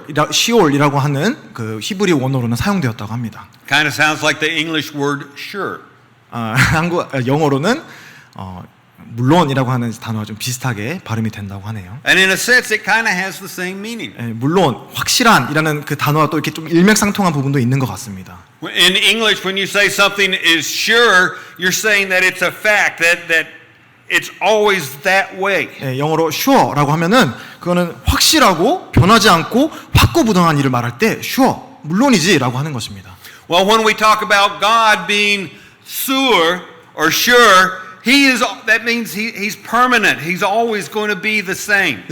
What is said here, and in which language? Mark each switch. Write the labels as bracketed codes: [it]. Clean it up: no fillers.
[ko] 시올이라고 하는 그 히브리 원어로는 사용되었다고 합니다. [en] Kind of sounds like the English word sure. [ko] 영어로는 물론이라고 하는 단어와 좀 비슷하게 발음이 된다고 하네요. [en] And in a sense, it kind of has the same meaning. [ko] 물론, 확실한이라는 그 단어와 또 이렇게 좀 일맥상통한 부분도 있는 것 같습니다. [en] In English, when you say something is sure, you're saying that it's a fact, that it's always that way. [ko] 영어로 sure라고 하면은 그거는 확실하고 변하지 않고 확고부동한 일을 말할 때 sure, 물론이지라고 하는 것입니다. [en] Well, when we talk about God being sure or sure, that means he's permanent. He's always going to be the same.